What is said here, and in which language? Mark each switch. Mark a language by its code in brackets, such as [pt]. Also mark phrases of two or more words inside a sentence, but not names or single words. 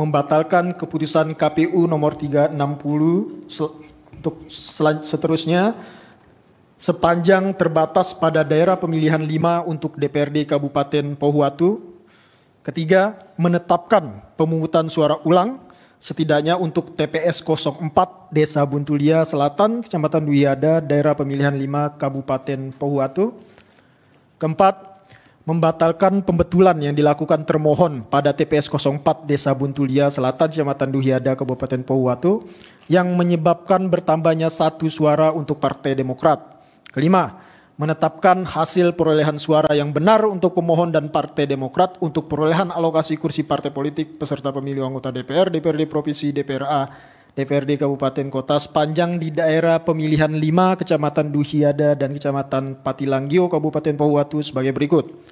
[id] Membatalkan keputusan KPU nomor 360 untuk seterusnya sepanjang terbatas pada daerah pemilihan 5 untuk DPRD Kabupaten Pohuwatu. 3. Menetapkan pemungutan suara ulang setidaknya untuk TPS 04 Desa Buntulia Selatan, Kecamatan Duyada, daerah pemilihan 5 Kabupaten Pohuwatu. 4. Membatalkan pembetulan yang dilakukan termohon pada TPS 04 Desa Buntulia Selatan, Kecamatan Duyada, Kabupaten Pohuwatu yang menyebabkan bertambahnya 1 suara untuk Partai Demokrat. 5. Menetapkan hasil perolehan suara yang benar untuk pemohon dan Partai Demokrat untuk perolehan alokasi kursi partai politik peserta pemilu anggota DPR, DPRD Provinsi, DPRA, DPRD Kabupaten Kota sepanjang di daerah pemilihan 5 Kecamatan Duyada dan Kecamatan Patilanggio, Kabupaten Pohuwatu sebagai berikut.